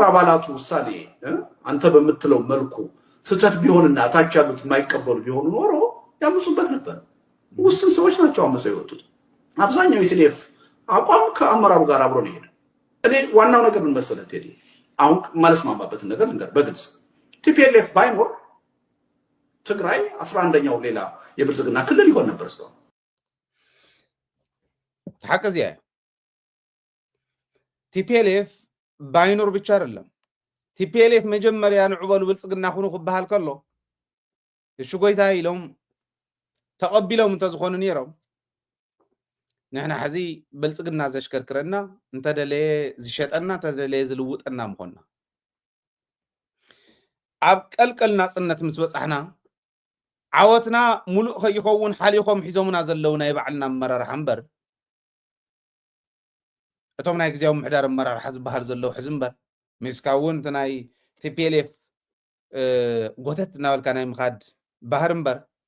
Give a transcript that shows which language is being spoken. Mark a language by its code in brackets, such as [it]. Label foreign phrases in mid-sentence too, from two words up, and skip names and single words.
[am] አባላቱ ውሳኔ አንተ በምትለው መልኩ ስህተት ቢሆንና ታች ያሉት የማይቀበሉ ቢሆኑ ኖሮ ያምፁበት ነበር። ውስን ሰዎች ናቸው አመፀው የወጡት። አብዛኛው የቲዲኤፍ አቋም ከአመራሩ ጋር አብሮ ነው የሄደው። እኔ ዋናው ነገር ምን መሰለህ ቴዲ፣ አሁን ማለስማማበትን ነገር ልንገር በግልጽ። ቲፒኤልኤፍ ባይኖር ትግራይ 11ኛው ሌላ የብልጽግና ክልል ይሆን ነበር። እስካሁን [ti] ተሐቀዚያ ቲፒኤልኤፍ ባይኖር ብቻ አይደለም። ቲፒኤልኤፍ መጀመሪያ ንዕበሉ ብልጽግና ኹኑ ክበሃል ከሎ እሺ ጎይታ ኢሎም ተቀቢሎም እንተዝኾኑ ነይሮም ንሕና ሕዚ ብልጽግና ዘሽከርክረና እንተደለየ ዝሸጠና እንተደለየ ዝልውጠና ምኾንና ኣብ ቀልቀል ናጽነት ምስ በጻሕና ዓወትና ሙሉእ ከይኸውን ሓሊኾም ሒዞምና ዘለው ናይ ባዕልና ኣመራርሓ እምበር እቶም ናይ ግዜያዊ ምሕዳር ኣመራርሓ ዝበሃል ዘለው ሕዚ እምበር ምስካ እውን እቲ ናይ ቲፒኤልኤፍ ጎተት እናበልካ ናይ ምኻድ ባህር እምበር